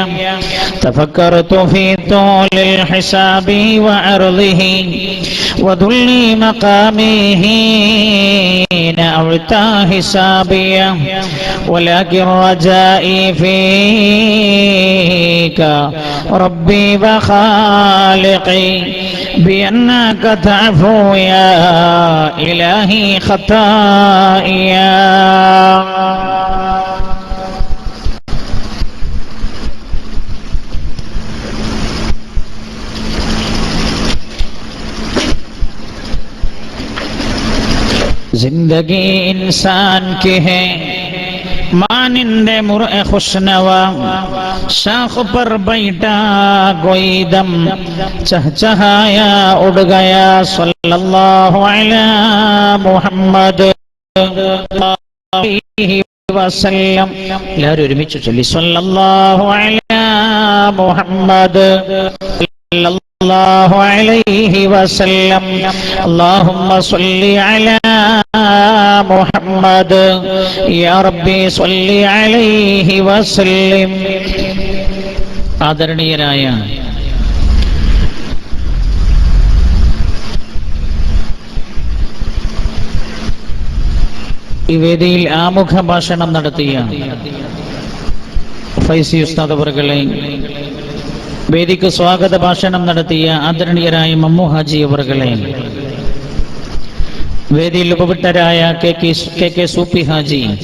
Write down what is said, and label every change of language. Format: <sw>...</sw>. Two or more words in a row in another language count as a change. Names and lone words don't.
<ar>تفكرت في طول الحساب وعرضه وذل مقامي حين أعطى حسابية ولكن رجائي فيك ربي وخالقي بأنك تعفو يا إلهي خطايا.</ar> <hi>जिंदगी इंसान की है मानिंदे मुर्ए खुशनवा शाख पर बैठा कोई दम चहचहाया उड़ गया</hi> <ar>صلى الله عليه محمد وسلم.</ar> <ml>എല്ലാവരും ഒരുമിച്ച് ചൊല്ലി</ml> <ar>صلى الله عليه محمد الله عليه وسلم. اللهم صل على محمد يا ربي صل عليه وسلم.</ar> <ml>ആദരണീയരായ ഈ വേദിയിൽ ആമുഖ ഭാഷണം നടത്തിയ ഫൈസി ഉസ്താദ് അവർകളെ, വേദിക്ക് സ്വാഗത ഭാഷണം നടത്തിയ ആദരണീയരായ മമ്മു ഹാജി അവർകളെ, വേദിയിൽ ഉപവിട്ടരായ കെ കെ സൂപ്പി ഹാജി,</ml>